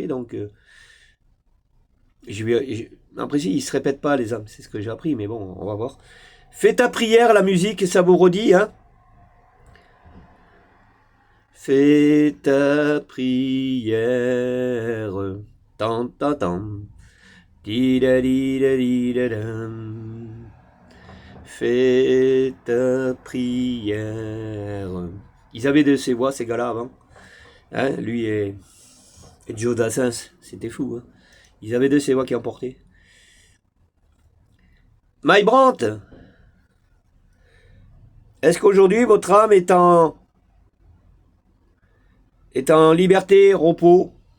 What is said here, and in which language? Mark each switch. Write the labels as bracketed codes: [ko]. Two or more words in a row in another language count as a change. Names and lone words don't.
[fr] Donc, après, il se répète pas, les âmes. C'est ce que j'ai appris, mais bon, on va voir. Fais ta prière, la musique, ça vous redit, hein. Fais ta prière, tant, tant, tant, di da di da di da dam. Fais ta prière. Ils avaient de ces voix, ces gars-là, avant. Hein, lui et Joe Dassin, c'était fou. Hein. Ils avaient de ces voix qui emportaient. Mike Brandt, est-ce qu'aujourd'hui votre âme est en liberté, repos?